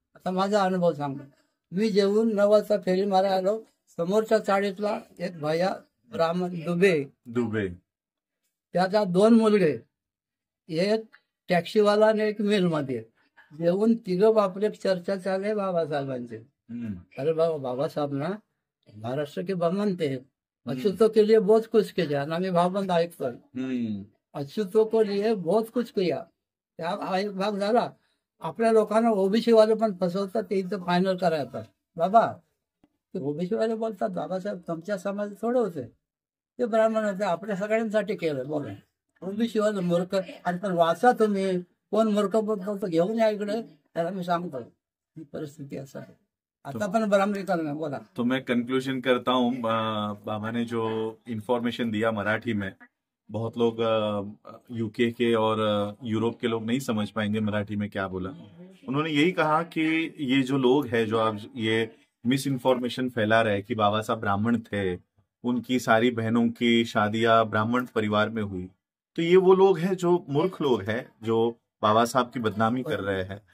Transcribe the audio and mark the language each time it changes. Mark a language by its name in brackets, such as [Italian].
[Marathi] आता माझा अनुभव सांगतो. मी जेवून 9 वाजता फेरी मारायला आलो. समोरच्या चाळीतला एक भैया ब्राह्मण दुबे, त्याचा 2 मुलगे, एक टॅक्सीवाला आणि एक मिलमध्ये. जेवून तिघं बापले चर्चा चालले बाबासाहेबांची. [Hindi] अरे बाबासाहेब ना महाराष्ट्र के बनते हैं, अछूतों के लिए बहुत कुछ किया. [Marathi] आम्ही भावबंद ऐकतो, [Hindi] अछूतों के लिए बहुत कुछ किया. [Marathi] त्या एक भाग झाला. आपल्या लोकांना ओबीसी वाले पण फसवतात. ते इथं फायनल करायचं. बाबा ते ओबीसी वाले बोलतात बाबासाहेब तुमच्या समाजात थोडे होते, ते ब्राह्मण होते, आपल्या सगळ्यांसाठी केलं. बोला ओबीसी वाले मूर्ख. आणि पण वाचा तुम्ही, कोण मूर्ख बोलतो घेऊन या इकडे, त्याला मी सांगतो. ही परिस्थिती असं आहे. आता पण ब्राह्मणीकरण है. बोला. [Hindi] तो मैं कंक्लूजन करता हूँ. बाबा ने जो इन्फॉर्मेशन दिया मराठी में, बहुत लोग यूके के और यूरोप के लोग नहीं समझ पाएंगे मराठी में क्या बोला. उन्होंने यही कहा कि ये जो लोग हैं जो अब ये मिस इन्फॉर्मेशन फैला रहे कि बाबा साहब ब्राह्मण थे, उनकी सारी बहनों की शादियां ब्राह्मण परिवार में हुई, तो ये वो लोग हैं जो मूर्ख लोग हैं जो बाबा साहब की बदनामी कर रहे हैं.